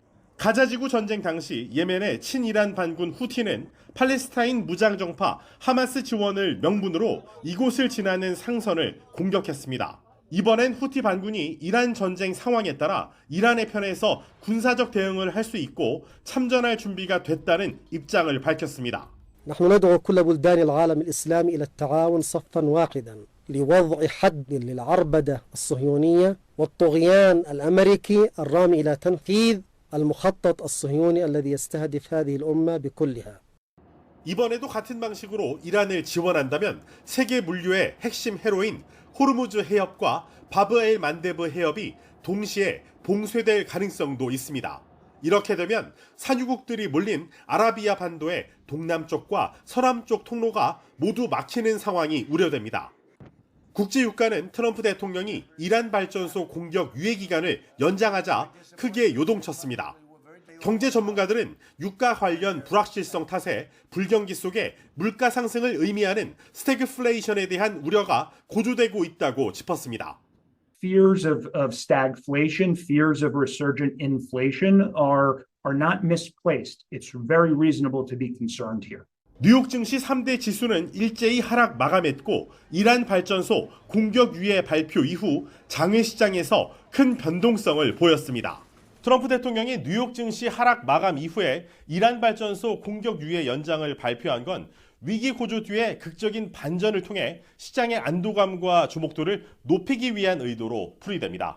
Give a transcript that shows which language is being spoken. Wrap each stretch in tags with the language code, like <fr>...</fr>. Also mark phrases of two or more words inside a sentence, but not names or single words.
<ko>가자지구 전쟁 당시 예멘의 친이란 반군 후티는 팔레스타인 무장정파 하마스 지원을 명분으로 이곳을 지나는 상선을 공격했습니다. 이번엔 후티 반군이 이란 전쟁 상황에 따라 이란의 편에서 군사적 대응을 할 수 있고 참전할 준비가 됐다는 입장을 밝혔습니다.</ko> <ar>نحن ندعو كل بلدان العالم الإسلامي إلى التعاون صفا واحدا لوضع حد للعربدة الصهيونية والطغيان الأمريكي الرامي إلى تنفيذ المخطط الصهيوني الذي يستهدف هذه الأمة بكلها.</ar> <ko>이번에도 같은 방식으로 이란을 지원한다면 세계 물류의 핵심 해로인 호르무즈 해협과 바브엘 만데브 해협이 동시에 봉쇄될 가능성도 있습니다. 이렇게 되면 산유국들이 몰린 아라비아 반도의 동남쪽과 서남쪽 통로가 모두 막히는 상황이 우려됩니다. 국제유가는 트럼프 대통령이 이란 발전소 공격 유예 기간을 연장하자 크게 요동쳤습니다. 경제 전문가들은 유가 관련 불확실성 탓에 불경기 속에 물가 상승을 의미하는 스태그플레이션에 대한 우려가 고조되고 있다고 짚었습니다.</ko> <en>fears of stagflation, fears of resurgent inflation are not misplaced. It's very reasonable to be concerned here.</en> <ko>뉴욕 증시 3대 지수는 일제히 하락 마감했고 이란 발전소 공격 유예 발표 이후 장외 시장에서 큰 변동성을 보였습니다. 트럼프 대통령이 뉴욕 증시 하락 마감 이후에 이란 발전소 공격 유예 연장을 발표한 건 위기 고조 뒤에 극적인 반전을 통해 시장의 안도감과 주목도를 높이기 위한 의도로 풀이됩니다.</ko>